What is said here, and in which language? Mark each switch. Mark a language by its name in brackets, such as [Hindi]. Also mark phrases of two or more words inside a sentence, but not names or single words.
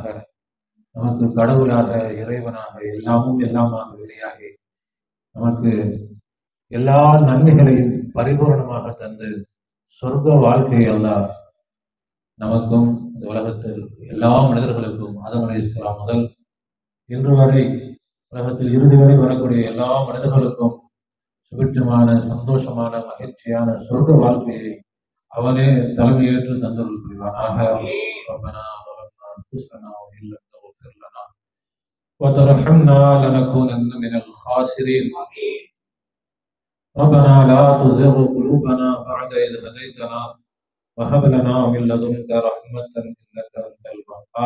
[Tamil] நமக்கு கடவுளாக, இறைவனாக, எல்லாமும் எல்லாமாக வெளியாகி நமக்கு எல்லா நன்மைகளையும் பரிபூர்ணமாக தந்து சொர்க்க வாழ்க்கை அல்லாஹ் நமக்கும் இந்த உலகத்தில் எல்லா மனிதர்களுக்கும் ஆதம் அலைஹிஸ்ஸலாம் முதல் இன்று வரை உலகத்தில் இறுதி வரை வரக்கூடிய எல்லா மனிதர்களுக்கும் சுபிட்சமான, சந்தோஷமான, மகிழ்ச்சியான சொர்க்க வாழ்க்கையை அவனே தலைமையேற்று தந்தருள் புரிவானாக. [Arabic] ரப்பனா ظلمنا أنفسنا وإن لم تغفر لنا وترحمنا لنكونن من الخاسرين. ربنا لا تزغ قلوبنا بعد إذ هديتنا وهب لنا من لدنك رحمة إنك أنت الوهاب.